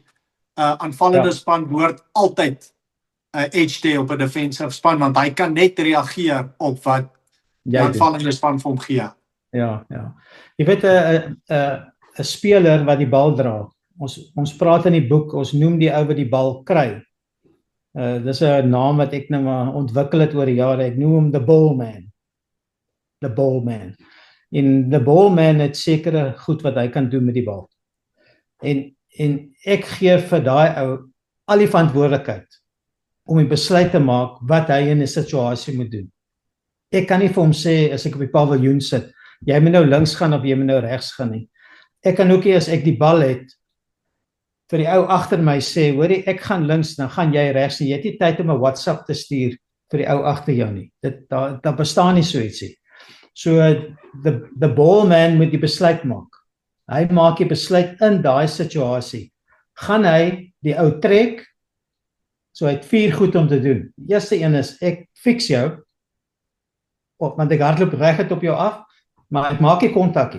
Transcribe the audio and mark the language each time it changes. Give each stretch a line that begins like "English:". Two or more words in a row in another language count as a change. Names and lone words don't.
Afrikaans: Aanvallende span behoort altyd 'n edge te op 'n defensive span, want hy kan net reageer op wat die aanvallende span vir hom gee. Ja. Jy weet, 'n speler wat die bal dra. Ons praat in die boek, ons noem die ou wat die bal kry. Dis 'n naam wat ek nou maar ontwikkel het oor die jare. Ek noem hom
English: the ball man. The ball man.
Afrikaans: En
English: the ball man
Afrikaans: het sekere goed wat hy kan doen met die bal. En ek gee vir daai ou al die verantwoordelikheid om die besluit te maak wat hy in 'n situasie moet doen. Ek kan nie vir hom sê, as ek op die paviljoen sit, jy moet nou links gaan of jy moet nou regs gaan nie. Ek kan ook nie, as ek die bal het, vir die ou agter my sê, hoorie, ek gaan links, dan gaan jy regs nie. Jy het nie tyd om 'n WhatsApp te stuur vir die ou agter jou nie. Daar bestaan nie so ietsie. So,
English: the ball man
Afrikaans: moet die besluit maak. Hy maak die besluit in daai situasie. Gaan hy die ou trek? So hy het 4 goed om te doen. Die eerste een is, ek fix jou, want ek hardloop reguit op jou af, maar ek maak nie kontakkie.